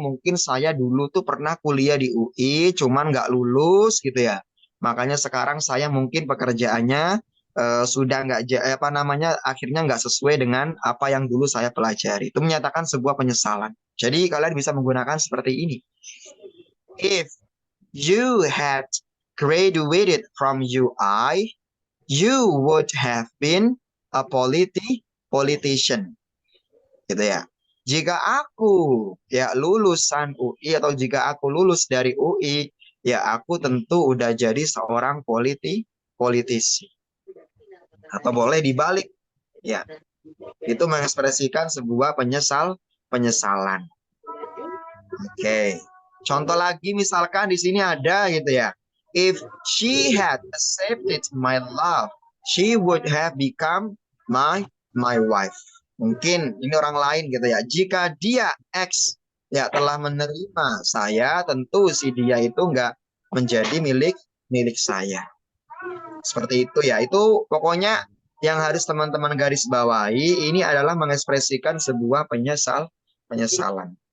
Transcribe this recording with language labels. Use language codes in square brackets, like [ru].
[id] Mungkin saya dulu tuh pernah kuliah di UI, cuman nggak lulus gitu ya. Makanya sekarang saya mungkin pekerjaannya sudah nggak apa namanya akhirnya nggak sesuai dengan apa yang dulu saya pelajari. Itu menyatakan sebuah penyesalan. Jadi kalian bisa menggunakan seperti ini. [en] If you had graduated from UI, you would have been a politician. [id] Gitu ya. Jika aku ya lulusan UI atau jika aku lulus dari UI, ya aku tentu udah jadi seorang politisi. Atau boleh dibalik, ya itu mengekspresikan sebuah penyesalan. Oke, contoh lagi misalkan di sini ada gitu ya. [en] If she had accepted my love, she would have become my wife. [id] Mungkin ini orang lain gitu ya. Jika dia ya telah menerima saya, tentu si dia itu nggak menjadi milik saya. Seperti itu ya. Itu pokoknya yang harus teman-teman garis bawahi ini adalah mengekspresikan sebuah penyesalan.